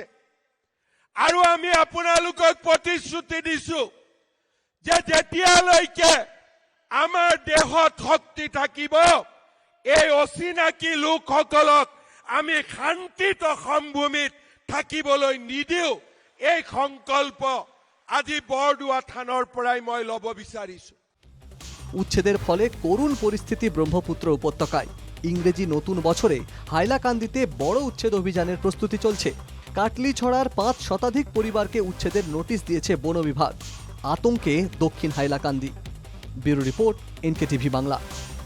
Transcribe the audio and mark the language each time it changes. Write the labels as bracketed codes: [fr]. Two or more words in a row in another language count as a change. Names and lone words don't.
[as] আৰু আমি আপোনালোকক প্ৰতিশ্ৰুতি দিছো যে যেতিয়ালৈকে আমাৰ দেহত শক্তি থাকিব, এই অচিনাকি লোকসকলক আমি শান্তিত অসমভূমিত থাকিবলৈ নিদিওঁ। এই সংকল্প আজি বৰদোৱা থানৰ পৰাই মই ল'ব বিচাৰিছো। [bn] উচ্ছেদের ফলে করুণ পরিস্থিতি ব্রহ্মপুত্র উপত্যকায়। ইংরেজি নতুন বছরে হাইলাকান্দিতে বড় উচ্ছেদ অভিযানের প্রস্তুতি চলছে। কাটলিছড়ার 5 শতাধিক পরিবারকে উচ্ছেদের নোটিশ দিয়েছে বন বিভাগ। আতঙ্কে দক্ষিণ হাইলাকান্দি। [en] Bureau report, [bn] NKTV বাংলা।